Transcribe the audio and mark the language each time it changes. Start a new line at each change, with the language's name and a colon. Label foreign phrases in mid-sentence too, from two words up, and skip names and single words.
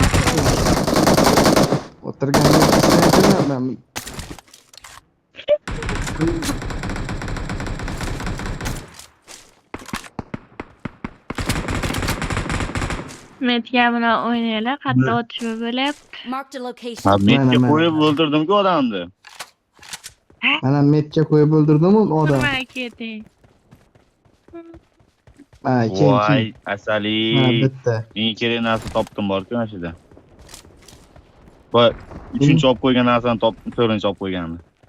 Uzbek: O'tirganga tushmayapman. Metga bilan o'ynaylar. Qattiq otishma bo'lyapti.
English: Marked a location.
Uzbek: Ha, metga Mana. qo'yib o'ldirdim-ku odamni. Mana metga qo'yib o'ldirdim-ku odam. Turmay keting. Ha, keyin. Voy, Mana asali. bitta. Menga kerak narsa topdim bor-ku mana shu yerda. Voy, 3-chi olib qo'ygan narsani topdim, 4-chi olib qo'yganimni.